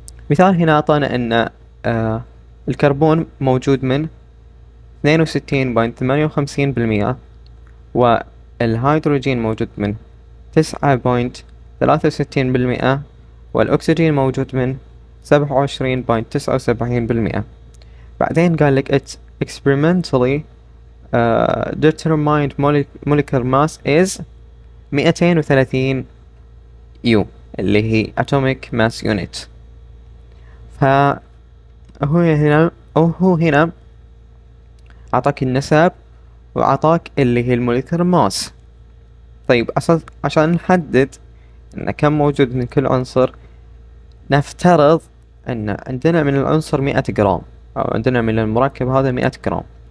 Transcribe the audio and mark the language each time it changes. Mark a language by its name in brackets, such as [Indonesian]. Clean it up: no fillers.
[Arabic] مثال هنا أعطانا أن الكربون موجود من 62.58%، والهيدروجين موجود من 9.63%، والأكسجين موجود من 27.79%. بعدين قال لك [English] it's experimentally determined molecular mass is 230 U [Arabic] اللي هي [English] atomic mass unit. [Arabic] هو هنا أعطاك النسب وأعطاك اللي هي الموليكولر ماس. طيب عشان نحدد ان كم موجود من كل عنصر، نفترض ان عندنا من العنصر 100 جرام، او عندنا من المركب هذا 100 جرام.